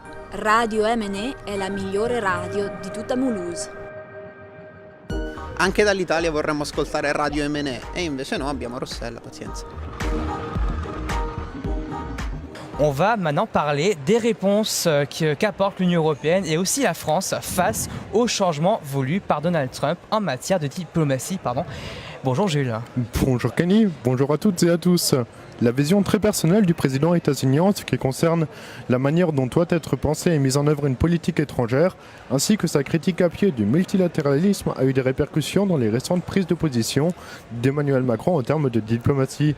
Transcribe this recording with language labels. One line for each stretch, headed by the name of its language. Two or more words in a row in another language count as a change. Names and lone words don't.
Italian: Radio MNE è la migliore radio di tutta Mulhouse. Anche dall'Italia vorremmo ascoltare Radio MNE e invece no, abbiamo Rossella, pazienza.
French: On va maintenant parler des réponses qu'apporte l'Union européenne et aussi la France face aux changements voulus par Donald Trump en matière de diplomatie. Bonjour Jules. Bonjour Kenny, bonjour à toutes et à tous. La vision très personnelle du président états-unien en ce qui concerne la manière dont doit être pensée et mise en œuvre une politique étrangère, ainsi que sa critique à pied du multilatéralisme a eu des répercussions dans les récentes prises de position d'Emmanuel Macron en termes de diplomatie.